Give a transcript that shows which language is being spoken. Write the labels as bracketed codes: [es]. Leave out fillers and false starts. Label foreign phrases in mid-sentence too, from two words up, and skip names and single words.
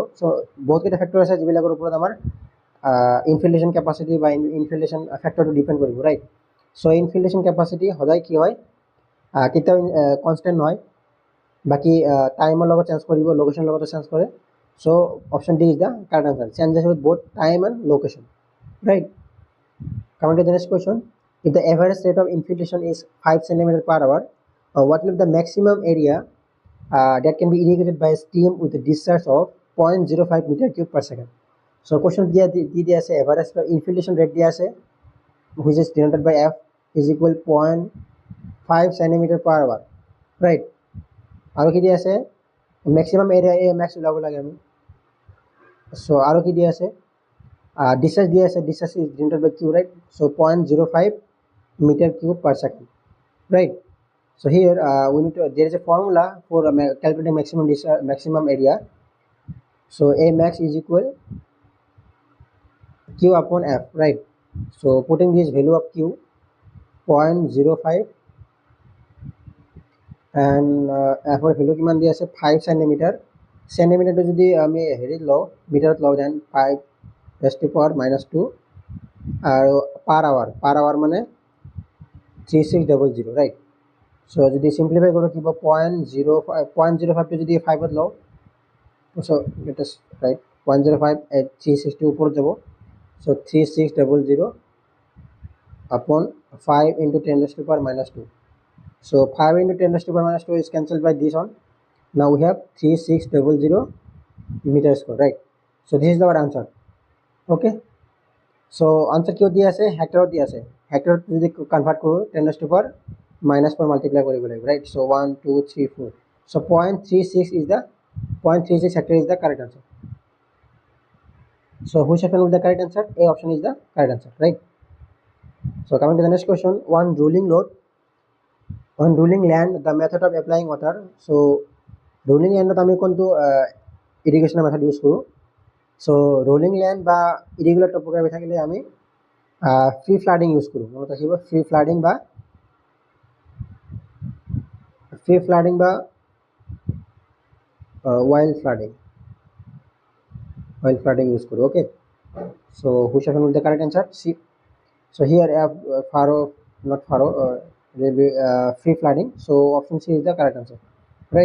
[as] চ' বহুতকেইটা ফেক্টৰ আছে যিবিলাকৰ ওপৰত আমাৰ [en] infiltration capacity [as] বা [en] infiltration factor depend [as] কৰিব, ৰাইট। চ' [en] infiltration capacity [as] সদায় কি হয়, কেতিয়াও কনষ্টেণ্ট নহয়, বাকী টাইমৰ লগত চেঞ্জ কৰিব, লোকেশ্যনৰ লগতো চেঞ্জ কৰে। [en] So option D is the correct answer, changes with both time and location, right. coming to the next question, if the average rate of infiltration is 5 cm per hour, what will be the maximum area that can be irrigated by a stream with a discharge of 0.05 meter cube per second? So question [as] দিয়া আছে, [en] average infiltration rate [as] দিয়া আছে, [en] which is denoted by F is equal 0.5 cm per hour, right. [as] আৰু কি দিয়া আছে, [en] maximum area max [as] ওলাব লাগে আমি। চ' আৰু কি দিয়া আছে, discharge দিয়া আছে, [en] discharge is denoted by Q, right. So 0.05 meter cube per second. right? So here we need to, there is a formula for calculating maximum area. So A max is equal Q upon F, right? So putting this value of Q 0.05 and F [as] এর ভ্যালু কিমান দিয়া আছে 5 সেন্টিমিটার সেন্টিমিটারটো যদি আমি হেৰিত লওঁ মিটাৰত লওঁ দেন 5 [en] raised to power [as] -2 আৰু [en] per hour [as] মানে 3600, [en] right? So [as] যদি simplify কৰো কি হ'ব 0.05 টো যদি 5 ত লওঁ [en] so let us write 0.05 at 360 [as] উপৰত যাব [en] so 3600 upon 5 into 10 raised to power -2. So 5 into 10 raised to power -2 is cancelled by this one. Now we have 3600 meter square, right? So this is our answer. Okay. So answer [as] কিয় দিয়া আছে হেক্টৰত দিয়া আছে হেক্টৰত যদি কনভার্ট কৰো [en] 10 raised to power -4 multiply [as] কৰিব লাগিব, [en] right? So 1 2 3 4 so 0.36 is the 0.36 hectare is the correct answer. So which option is the correct answer? A option is the correct answer, right? So coming to the next question, on rolling land, the method of applying water. So rolling land [as] আমি কোনটো [en] irrigation method use কৰো so rolling land বা irregular topography [as] থাকিলে আমি [en] free flooding use [as] কৰো মনত ৰাখিব [en] free flooding বা wild flooding use karo. Okay, so which option will be the correct answer? C. So here I have free flooding, so option C is the correct answer, right?